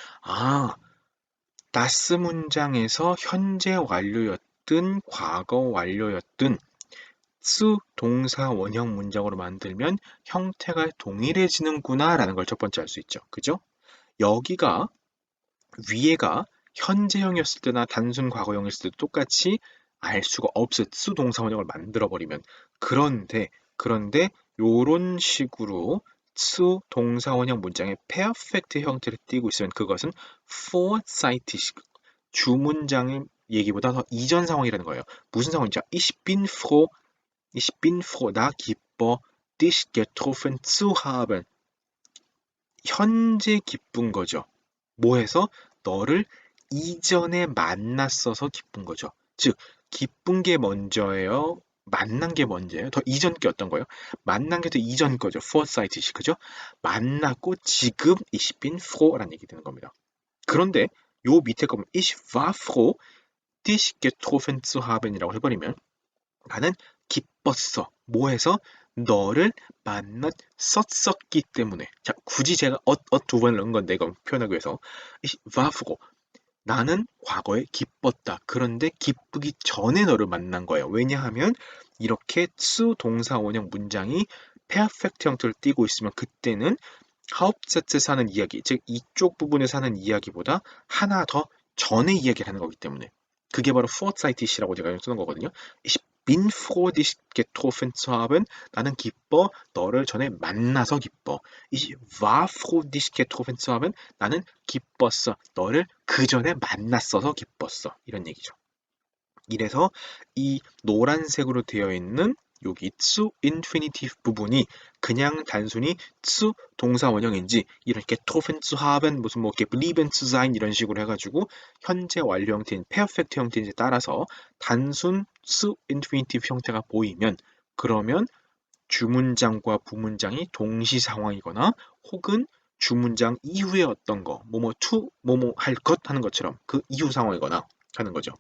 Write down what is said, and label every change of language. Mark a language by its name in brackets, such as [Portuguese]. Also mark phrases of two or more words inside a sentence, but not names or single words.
[Korean] das 문장에서 현재 완료였든 과거 완료였든 zu 동사 원형 문장으로 만들면 형태가 동일해지는구나 라는 걸 첫 번째 알 수 있죠. 그죠? 여기가 위에가 현재형이었을 때나 단순 과거형이었을 때도 똑같이 알 수가 없어요. zu 동사 원형을 만들어 버리면. 그런데 요런 식으로 to 동사 원형 문장의 perfect 형태를 띠고 있으면 그것은 vorzeitig 주문장의 얘기보다 더 이전 상황이라는 거예요. 무슨 상황이죠? [German] ich bin froh, [Korean] 나 기뻐, [German] dich getroffen zu haben. [Korean] 현재 기쁜 거죠. 뭐 해서? 너를 이전에 만났어서 기쁜 거죠. 즉, 기쁜 게 먼저예요? 만난 게 먼저예요? 더 이전 게 어떤 거예요? 만난 게 더 이전 거죠. foresight, 그죠? 만났고 지금 [German] ich bin froh [Korean] 라는 얘기 되는 겁니다. 그런데 요 밑에 거 보면 [German] ich war froh, dich getroffen zu haben [Korean] 이라고 해버리면 나는 기뻤어. 뭐 해서? 너를 만났었기 때문에. 자, 굳이 제가 두 번을 넣은 건데 이거 표현하기 위해서. [German] Ich war froh. [Korean] 나는 과거에 기뻤다. 그런데 기쁘기 전에 너를 만난 거예요. 왜냐하면 이렇게 수 동사 원형 문장이 페어펙트 형태를 띠고 있으면 그때는 하uptsätz에서 하는 이야기, 즉 이쪽 부분에서 하는 이야기보다 하나 더 전에 이야기를 하는 거기 때문에 그게 바로 vorzeitig이라고 제가 쓰는 거거든요. [German] Ich bin froh, dich getroffen zu haben. [Korean] 나는 기뻐, 너를 전에 만나서 기뻐. [German] Ich war froh, dich getroffen zu haben. [Korean] 나는 기뻤어, 너를 그 전에 만났어서 기뻤어. 이런 얘기죠. 이래서 이 노란색으로 되어 있는 여기 [German] zu infinitive [Korean] 부분이 그냥 단순히 zu 동사 원형인지 이렇게 [German] getroffen zu haben [Korean] 무슨 뭐 [German] geblieben zu sein [Korean] 이런 식으로 해가지고 현재 완료 형태인 perfect 형태인지 따라서 단순 [German] zu infinitive [Korean] 형태가 보이면 그러면 주문장과 부문장이 동시 상황이거나 혹은 주문장 이후에 어떤 거 뭐뭐 to 뭐뭐 할 것 하는 것처럼 그 이후 상황이거나 하는 거죠.